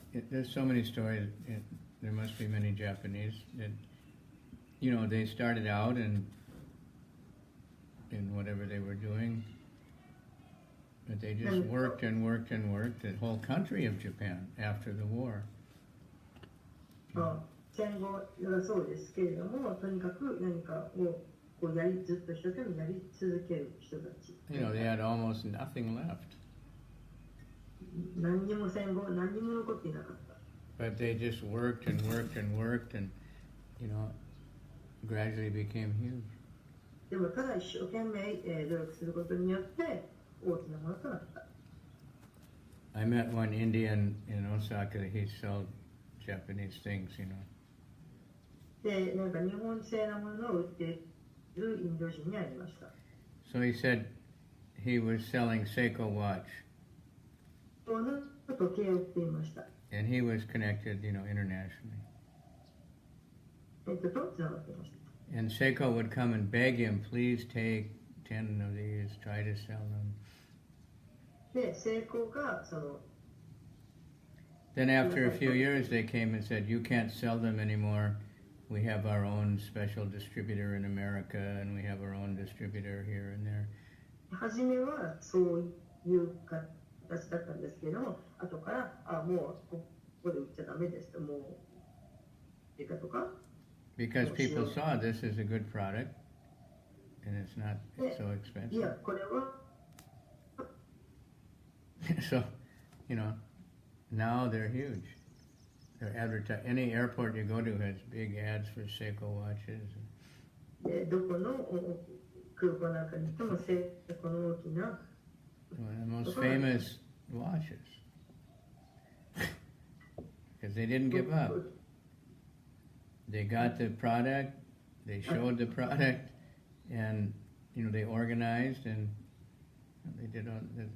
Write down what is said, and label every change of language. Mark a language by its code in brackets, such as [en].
[en] There's so many stories. there must be many Japanese that, they started out in whatever they were doing, but they just worked and worked and worked, the whole country of Japan after the war. [ja] 戦後はそうですけれども、とにかく何かをこうずっと一生懸命やり続ける人たち。 [en] They had almost nothing left. [ja] 何にも戦後、何にも残っていなかった。 [en] But they just worked and worked and worked and, gradually became huge. [ja] でもただ一生懸命努力することによって大きなものとなった。 [en] I met one Indian in Osaka. He sold Japanese things, [ja] で、なんか日本製のものを売っているインド人に会いました。 [en] So he said he was selling Seiko watch. [ja] その時計を売っていました。 [en] And he was connected, internationally. [ja] とつながっていました。 [en] And Seiko would come and beg him, please take 10 of these, try to sell them. [ja] で、セイコがその [en] Then after a few years they came and said, you can't sell them anymore. We have our own special distributor in America and we have our own distributor here and there. [ja] 初めはそういう形だったんですけども、後からもうここで売っちゃダメですと、もういいかとか。 [en] Because people saw this is a good product and it's not so expensive. [ja] いや、これは [en] So, now they're huge. They're advertised. Any airport you go to has big ads for Seiko watches. [ja] で、どこの空港なんかに行ってもセイコの大きな [en] One of the most famous watches. Because they didn't give up. They got the product, they showed the product, and they organized and they did all this.